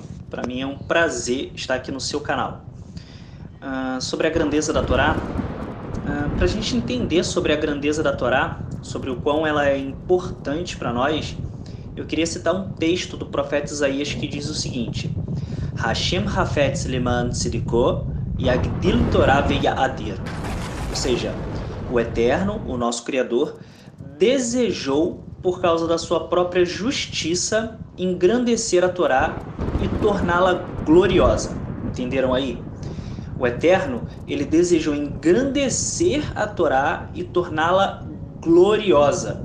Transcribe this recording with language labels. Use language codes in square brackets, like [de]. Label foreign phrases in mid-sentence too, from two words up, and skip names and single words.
[pt] Para mim é um prazer estar aqui no seu canal. Sobre a grandeza da Torá, para a gente entender sobre a grandeza da Torá, sobre o quão ela é importante para nós, eu queria citar um texto do profeta Isaías que diz o seguinte: [he] ה' חפץ למען צדקו יגדיל תורה ויאדיר. [pt] Ou seja, o Eterno, o nosso Criador, desejou, por causa da sua própria justiça, engrandecer a Torá e torná-la gloriosa. Entenderam aí? O Eterno, ele desejou engrandecer a Torá e torná-la gloriosa.